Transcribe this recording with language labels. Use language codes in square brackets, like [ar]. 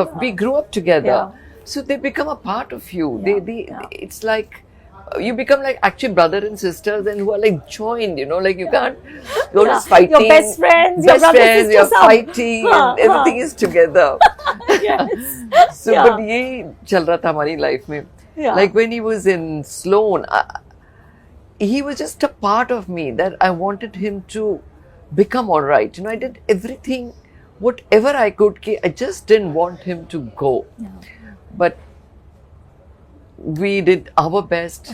[en] of, we grew up together. Yeah. So they become a part of you. Yeah. It's like, you become like actually brother and sisters, and who are like joined, like you can't, you're just fighting. Your best friends, your best brother, friends, sisters, you're fighting, and everything is together. Yes. So, but [hi] ये चल रहा था हमारी life में. [en] Yeah. Like when he was in Sloan, he was just a part of me that I wanted him to become all right. I did everything, whatever I could. I just didn't want him to go. Yeah. But we did our best.